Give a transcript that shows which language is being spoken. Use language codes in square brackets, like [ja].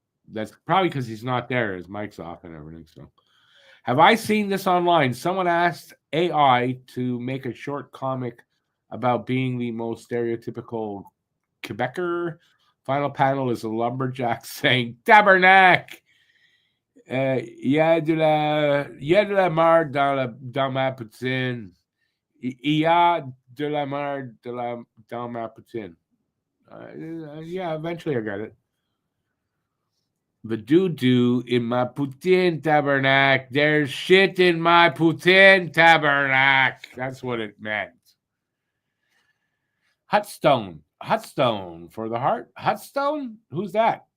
[en] That's probably because he's not there. His mic's off and everything. So, have I seen this online? Someone asked AI to make a short comic about being the most stereotypical Quebecer. Final panel is a lumberjack saying, Tabernacle! [fr] Il y a de la merde dans ma poutine. Il y a de la merde dans ma poutine. [en] Yeah, eventually I got it. The doo-doo in my poutine tabernacle. There's shit in my poutine tabernacle. That's what it meant. Hutstone for the heart. Hutstone? Who's that?